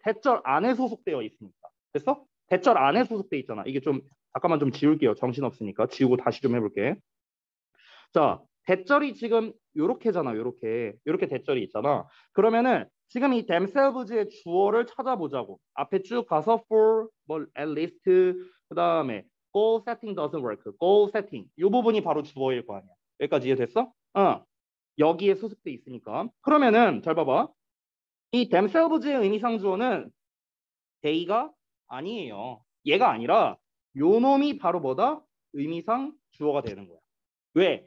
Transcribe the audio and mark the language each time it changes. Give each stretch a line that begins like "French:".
Korean: 대절 안에 소속되어 있으니까. 됐어? 대절 안에 소속돼 있잖아. 이게 좀 잠깐만 좀 지울게요. 정신없으니까. 지우고 다시 좀 해볼게. 자, 대절이 지금 요렇게잖아. 요렇게 대절이 있잖아. 그러면은 지금 이 themselves의 주어를 찾아보자고. 앞에 쭉 가서
English: for, 뭐 at least,
Korean: 그다음에
English: goal setting doesn't work. goal setting.
Korean: 이 부분이 바로 주어일 거 아니야. 여기까지 이해됐어? 여기에 소속돼 있으니까. 그러면은 잘 봐봐. 이 themselves의 의미상 주어는 they가 아니에요. 얘가 아니라 요 놈이 바로 뭐다? 의미상 주어가 되는 거야. 왜?